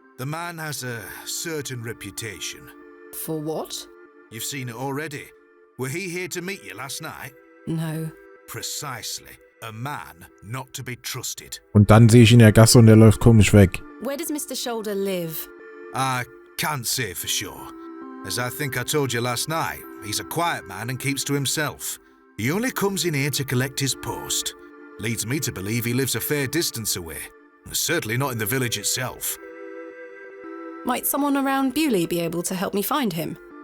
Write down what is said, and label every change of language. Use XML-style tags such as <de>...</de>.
<en>The man has a certain reputation. For what? You've seen it already. Were he here to meet you last night? No. Precisely. A man not to be trusted.</en> <de>Und dann sehe ich ihn in der Gasse und der läuft komisch weg.</de> <en>Where does Mr. Shoulder live? I can't say for sure. As I think I told you last night, he's a quiet man and keeps to himself. He only comes in here to collect his post. Leads me to believe he lives a fair distance away. Certainly not in the village itself. Might someone around Bewley be able to help me find him?</en>